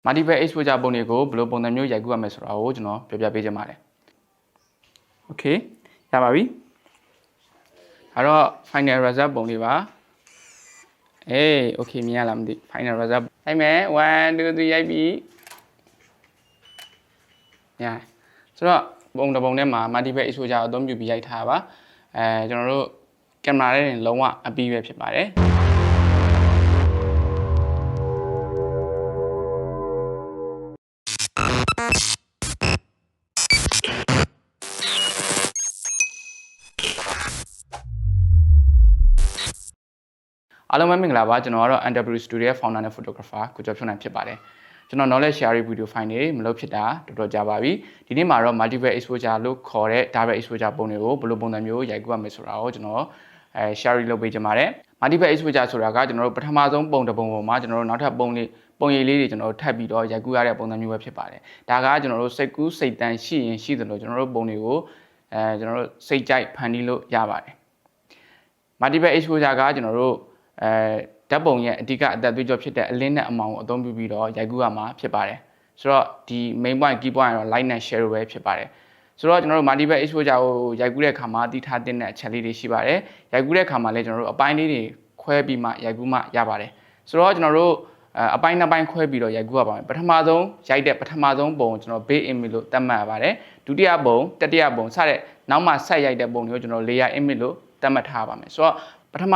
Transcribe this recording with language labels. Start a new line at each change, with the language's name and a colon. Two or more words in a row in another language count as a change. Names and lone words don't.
English: multiple exposure
Burmese: ပုံတွေကိုဘယ်လိုပုံစံမျိုးရိုက်ကူးရမလဲဆိုတာကိုကျွန်တော်ပြောပြပေးချင်ပါတယ် Okay ရပါပြီအဲ့တော့
English: final result
Burmese: ပုံလေးပါOkay မြင်ရလားမသိ
English: final result
Burmese: ရိုက်မယ်1 2 3ရိုက်ပြီညာဆိုတော့ပုံတစ်ပုံထဲမှာ
English: multiple exposure
Burmese: ကိုအသုံးပြုပြီးရိုက်ထားပါကျွန်တော်တို့ကင်မရာနဲ့လုံးဝအပြီးပဲဖြစ်ပါတယ် အားလုံးပဲမင်္ဂလာပါကျွန်တော်ကတော့ NW Studio ရဲ့ founder နဲ့ photographer ကိုကျော်ဖြိုးနိုင်ဖြစ်ပါတယ်ကျွန်တော်
English: knowledge sharing video file
Burmese: တွေမလုပ် ဖြစ်တာတော်တော်ကြာပါပြီဒီနေ့မှာတော့
English: multiple exposure
Burmese: လို့ခေါ်တဲ့
English: double exposure
Burmese: ပုံတွေကိုဘယ်လိုပုံစံမျိုးရိုက်ကူးရမလဲဆိုတာကိုကျွန်တော်sharing လုပ်ပေးချင်ပါတယ်
English: multiple exposure
Burmese: ဆိုတာကကျွန်တော်တို့ပထမဆုံးပုံတစ်ပုံပေါ်မှာကျွန်တော်တို့နောက်ထပ်ပုံရိပ်လေးတွေကျွန်တော်တို့ထပ်ပြီးတော့ရိုက်ကူးရတဲ့ပုံစံမျိုးပဲဖြစ်ပါတယ်ဒါကကျွန်တော်တို့စိတ်ကူးစိတ်တန်ရှိရင်ရှိသလိုကျွန်တော်တို့ပုံတွေကိုကျွန်တော်တို့စိတ်ကြိုက်ဖန်တီးလို့ရပါတယ်
English: multiple exposure
Burmese: ကကျွန်တော်တို့ဓာတ်ပုံရဲ့အဓိကအသက်သွေးကြောဖြစ်တဲ့အလင်းနဲ့အမောင်ကိုအသုံးပြုပြီးတော့ရိုက်ကူးရမှာဖြစ်ပါတယ်ဆိုတော့ဒီ
English: main point key point
Burmese: ကတော့ light နဲ့ share ပဲဖြစ်ပါတယ်ဆိုတော့ကျွန်တော်တို့
English: multiple exposure
Burmese: ကိုရိုက်ကူးတဲ့အခါမှာတည်ထား တဲ့အချက်လေးတွေရှိပါတယ်ရိုက်ကူးတဲ့အခါမှာလည်းကျွန်တော်တို့အပိုင်းလေးတွေခွဲပြီးမှရိုက်ကူးမှရပါတယ်ဆိုတော့ကျွန်တော်တို့အပိုင်းနှစ်ပိုင်းခွဲပြီးတော့ရိုက်ကူးရပါမယ်ပထမဆုံးရိုက်တဲ့ပထမဆုံးပုံကိုကျွန်တော်
English: base image
Burmese: လို့သတ်မှတ်ရပါတယ်ဒုတိယပုံတတိယပုံစတဲ့နောက်မှဆက်ရိုက်တဲ့ပုံတွေကိုကျွန်တော်
English: layer image
Burmese: လို့သတ်မှတ်ထားပါမယ်ဆိုတော့ပထမ